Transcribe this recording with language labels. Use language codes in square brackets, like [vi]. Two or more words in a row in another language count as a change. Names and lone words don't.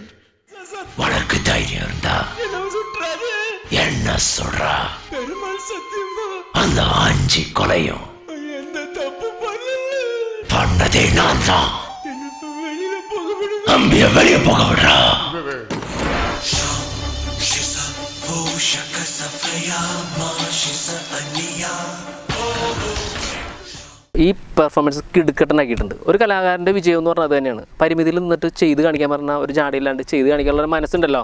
[ta] உனக்கு தைரியம் இருந்தா என்ன சொல்றா? பெருமாள் சத்தியமா அந்த 5 கொலையும் எந்த தப்பு பண்ணதே நான் தான். வெளியில போக விடுங்க. அம்பிய வெளியே போக விடுறா. [ml] ഈ പെർഫോമൻസ് കിടുക്കട്ടനാക്കിയിട്ടുണ്ട്. ഒരു കലാകാരൻ്റെ വിജയം എന്ന് പറഞ്ഞാൽ അത് തന്നെയാണ്. പരിമിതിയിൽ നിന്നിട്ട് ചെയ്ത് കാണിക്കാൻ പറഞ്ഞാൽ ഒരു ജാടിയില്ലാണ്ട് ചെയ്ത് കാണിക്കാനുള്ള ഒരു മനസ്സുണ്ടല്ലോ.